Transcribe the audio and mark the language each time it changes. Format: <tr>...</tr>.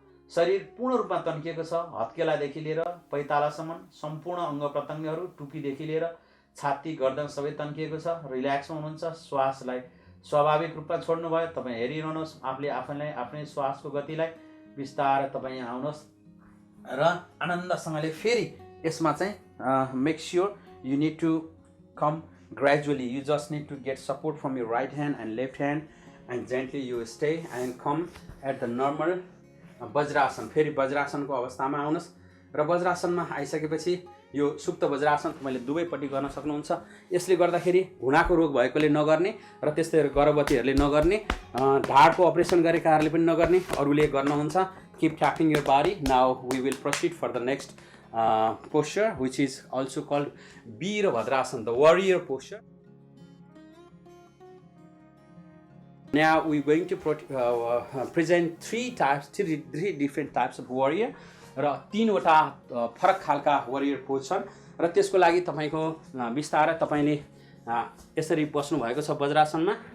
<ne>शरीर पूर्ण रूपमा तन्किएको छ। हत्केलादेखि लिएर पैतालासम्म सम्पूर्ण अङ्ग प्रत्यङ्गहरू, टुपीदेखि लिएर छाती गर्दन सबै तन्किएको छ। रिल्याक्स हुनुहुन्छ। श्वासलाई स्वाभाविक रूपमा छोड्नुभयो। तपाईँ हेरिरहनुहोस् आफूले आफ्नै श्वासको गतिलाई। बिस्तारै तपाईँ यहाँ आउनुहोस् र आनन्दसँगले फेरि यसमा चाहिँ</ne> <en>Make sure you need to come gradually. You just need to get support from your right hand and left hand, and gently you stay and come at the normal vajrasana.</en> <ne>फेरि वज्रासनको अवस्थामा आउनुहोस् र वज्रासनमा आइसकेपछि यो सुप्त वज्रासन तपाईँले दुवैपट्टि गर्न सक्नुहुन्छ। यसले गर्दाखेरि घुँडाको रोग भएकोले नगर्ने र त्यस्तै गर्भवतीहरूले नगर्ने, ढाडको अपरेसन गरेकाहरूले पनि नगर्ने, अरूले गर्नुहुन्छ।</ne> <en>Keep tapping your body. Now we will proceed for the next posture, which is also called Virabhadrasana, the warrior posture. Now we're going to present three different types of warrior,</en> <ne>र तीनवटा फरक खालका warrior pose छन् र त्यसको लागि तपाईको बिस्तारै तपाईले यसरी बस्नु भएको छ वज्रासनमा।</ne>